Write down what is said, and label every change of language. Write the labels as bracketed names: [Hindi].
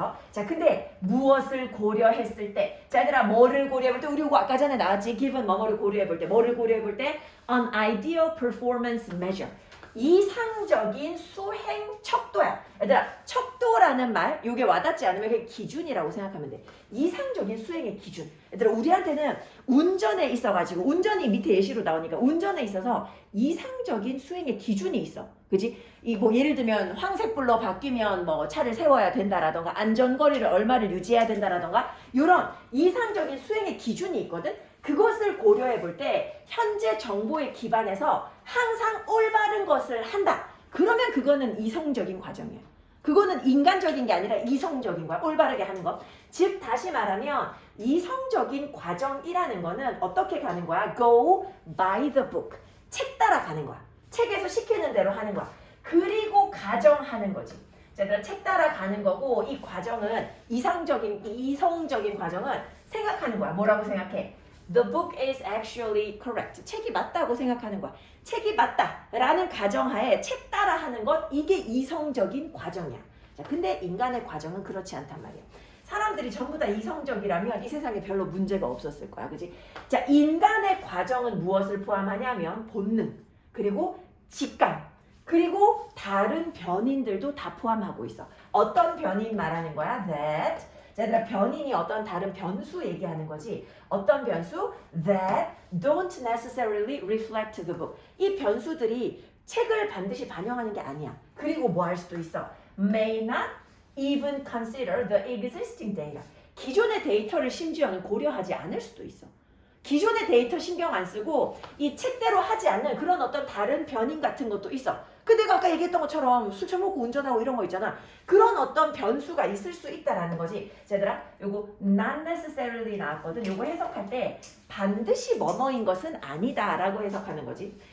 [Korean] 자, 근데 무엇을 고려했을 때? 자, 얘들아, 뭐를 고려해볼 때? 우리 이거 아까 전에 나왔지? given 뭐뭐를 고려해볼 때. 뭐를 고려해볼 때? [English] An ideal performance measure. [Korean] 이상적인 수행 척도야. 얘들아, 척도라는 말, 이게 와닿지 않으면 그게 기준이라고 생각하면 돼. 이상적인 수행의 기준. 얘들아, 우리한테는 운전에 있어가지고, 운전이 밑에 예시로 나오니까 운전에 있어서 이상적인 수행의 기준이 있어. 그지? 이 뭐 예를 들면 황색불로 바뀌면 뭐 차를 세워야 된다라던가 안전거리를 얼마를 유지해야 된다라던가 이런 이상적인 수행의 기준이 있거든. 그것을 고려해 볼 때 현재 정보에 기반해서 항상 올바른 것을 한다. 그러면 그거는 이성적인 과정이야. 그거는 인간적인 게 아니라 이성적인 거야. 올바르게 하는 거. 즉 다시 말하면 이성적인 과정이라는 거는 어떻게 가는 거야? [English] Go by the book. [Korean] 책 따라 가는 거야. 책에서 시키는 대로 하는 거야. 그리고 가정하는 거지. 자, 책 따라 가는 거고 이 과정은 이성적인 과정은 생각하는 거야. 뭐라고 생각해? [English] The book is actually correct. [Korean] 책이 맞다고 생각하는 거야. 책이 맞다라는 가정하에 책 따라 하는 것 이게 이성적인 과정이야. 자, 근데 인간의 과정은 그렇지 않단 말이야. 사람들이 전부 다 이성적이라면 이 세상에 별로 문제가 없었을 거야. 그지? 자, 인간의 과정은 무엇을 포함하냐면 본능, 그리고 직감, 그리고 다른 변인들도 다 포함하고 있어. 어떤 변인 말하는 거야? That. 자, 얘들아, 변인이 어떤 다른 변수 얘기하는 거지. 어떤 변수? [English] That don't necessarily reflect the book. [Korean] 이 변수들이 책을 반드시 반영하는 게 아니야. 그리고 뭐 할 수도 있어? [English] May not even consider the existing data. [Korean] 기존의 데이터를 심지어는 고려하지 않을 수도 있어. 기존의 데이터 신경 안 쓰고 이 책대로 하지 않는 그런 어떤 다른 변인 같은 것도 있어. 근데 내가 아까 얘기했던 것처럼 술 처먹고 운전하고 이런 거 있잖아. 그런 어떤 변수가 있을 수 있다라는 거지. 자, 얘들아, 요거 not necessarily 나왔거든. 요거 해석할 때 반드시 뭐뭐인 것은 아니다라고 해석하는 거지.